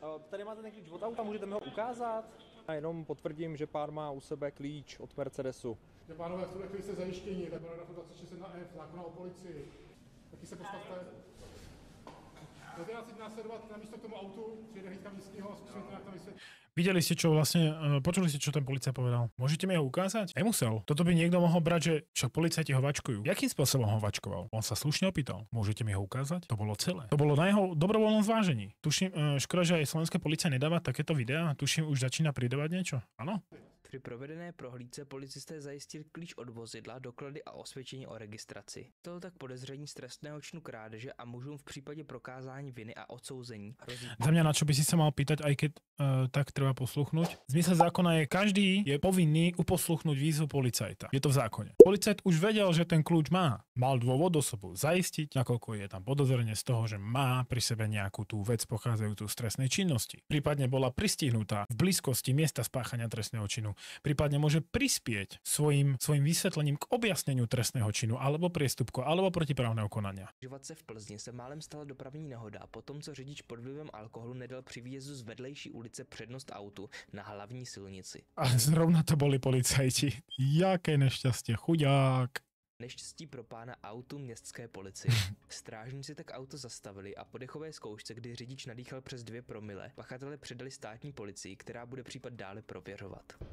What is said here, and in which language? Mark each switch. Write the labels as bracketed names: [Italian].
[Czech] Tady máte ten klíč od auta, můžete mi ho ukázat? A jenom potvrdím, že pán má u sebe klíč od Mercedesu. Pánové, v tuhle chvíli jste zajištění, tak paragrafu 26.1f, zákona o policii. Taky se postavte. Budete nás jít následovat na místo k tomu autu, přijede hlídka místního a zkusíme to nějak tam vysvětlit. [Slovak] Videli ste, čo vlastne, počuli ste, čo ten policajt povedal? Môžete mi ho ukázať? Nemusel. Toto by niekto mohol brať, že však policajti ho vačkujú. Jakým spôsobom ho vačkoval? On sa slušne opýtal. Môžete mi ho ukázať? To bolo celé. To bolo na jeho dobrovoľnom zvážení. Tuším, škoda, že aj slovenské policia nedáva takéto videá. Tuším, už začína pridávať niečo. Áno? [Czech] Při provedené prohlídce policisté zajistili klíč od vozidla, doklady a osvědčení o registraci. To tak podezření z trestného činu krádeže a mužům v případě prokázání viny a odsouzení hrozí. [Slovak] Za mňa, na čo by si sa mal pýtať, aj keď tak treba posluchnúť. Zmysel zákona je, každý je povinný uposluchnúť výzvu policajta. Je to v zákone. Policajt už vedel, že ten kľúč má. Mal dôvod osobu zaistiť, nakoľko je tam podozrenie z toho, že má pri sebe nejakú tú vec pochádzajúcu z trestnej činnosti. Prípadne bola pristihnutá v blízkosti miesta spáchania trestného činu. Prípadne môže prispieť svojim vysvetlením k objasneniu trestného činu alebo priestupku alebo protiprávneho konania. [Czech] Živatce v Plzni se málem stala dopravní nehoda po tom, co řidič pod vlivem alkoholu nedal při výjezdu z vedlejší ulice přednost autu na hlavní silnici. [Slovak] A zrovna to boli policajti. Jaké nešťastie, chudák. [Czech] Neštěstí pro pána autu městské policie. Strážníci tak auto zastavili a po dechové zkoušce, kdy řidič nadýchal přes 2 promile, pachatele předali státní policii, která bude případ dále prověřovat.